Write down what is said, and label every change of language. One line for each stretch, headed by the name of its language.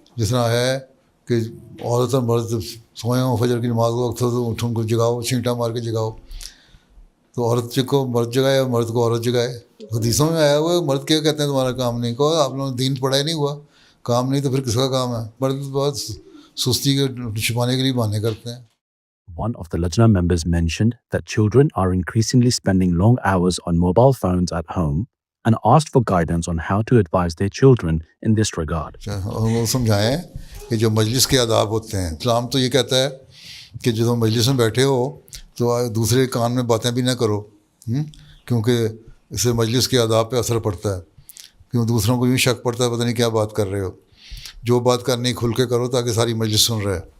Urdu: جس طرح ہے کہ عورت اور مرد سوئے ہوں, فجر کی نماز کا وقت ہو تو اٹھ ان کو جگاؤ, چھینٹا مار کے جگاؤ. تو عورت کو مرد جگائے اور مرد کو عورت جگائے. حدیثوں میں آیا ہوا ہے مرد کیا کہتے ہیں تمہارا کام نہیں. کہو آپ لوگوں نے دین پڑھا ہی نہیں ہوا, کام نہیں تو پھر کس کا کام ہے. مرد بہت سستی کے چھپانے کے لیے بہانے کرتے ہیں.
English: One of the Lajna members mentioned that children are increasingly spending long hours on mobile phones at home and asked for guidance on how to advise their children in this regard.
Urdu: وہ سمجھائیں کہ جو مجلس کے آداب ہوتے ہیں, اسلام تو یہ کہتا ہے کہ جو مجلس میں بیٹھے ہو تو دوسرے کان میں باتیں بھی نہ کرو, کیونکہ اس سے مجلس کے آداب پہ اثر پڑتا ہے. کیوں دوسروں کو یوں شک پڑتا ہے پتہ نہیں کیا بات کر رہے ہو. جو بات کرنی کھل کے کرو تاکہ ساری مجلس سن رہے.